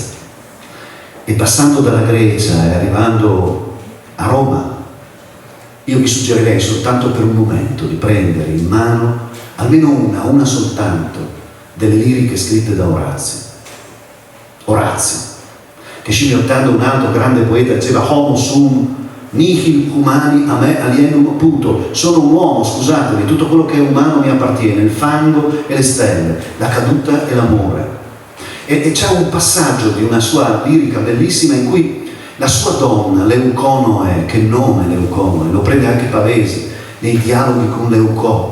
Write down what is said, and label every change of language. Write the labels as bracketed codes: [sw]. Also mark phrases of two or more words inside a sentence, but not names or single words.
[it] E passando dalla Grecia e arrivando a Roma, io vi suggerirei soltanto per un momento di prendere in mano almeno una soltanto delle liriche scritte da Orazio. Orazio, che scimmiottando un altro grande poeta diceva: [la] homo sum nihil humani a me alienum puto. [it] Sono un uomo, scusatemi, tutto quello che è umano mi appartiene, il fango e le stelle, la caduta e l'amore. E c'è un passaggio di una sua lirica bellissima in cui la sua donna, Leuconoe, che nome Leuconoe, lo prende anche Pavesi nei dialoghi con Leucò.